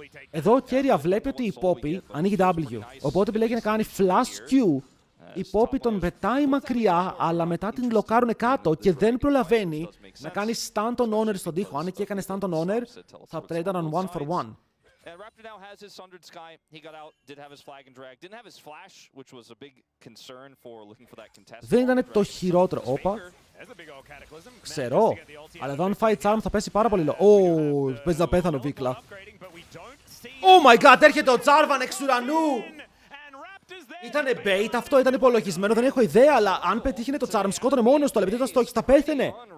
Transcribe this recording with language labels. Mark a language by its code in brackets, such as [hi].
[el] Εδώ ο Κέρια βλέπει ότι η Poppy ανοίγει W. Οπότε επιλέγει να κάνει flash Q. Η Poppy τον πετάει μακριά, αλλά μετά την λοκάρουν κάτω και δεν προλαβαίνει να κάνει stun τον Owner στον τοίχο. Αν εκεί έκανε stun τον Owner, θα τρέινταναν 1-for-1. [en] Raptor now has his Sundered Sky. He got out, did have his flag and drag, didn't have his flash, which was a big concern for looking for that contest. [el] Δεν ήταν το χειρότερο. Όπα. Ξέρω. Αλλά εδώ αν φάει Charm θα πέσει πάρα πολύ low. Ω, παίζει να πέθανε ο Βίκλα. [en] Oh my god, [el] έρχεται ο Jarvan εξ ουρανού. Ήτανε bait αυτό, ήταν υπολογισμένο, δεν έχω ιδέα, αλλά αν πετύχαινε το Charm σκότωνε μόνος του, αλλά επειδή ήταν στόχης θα πέθαινε.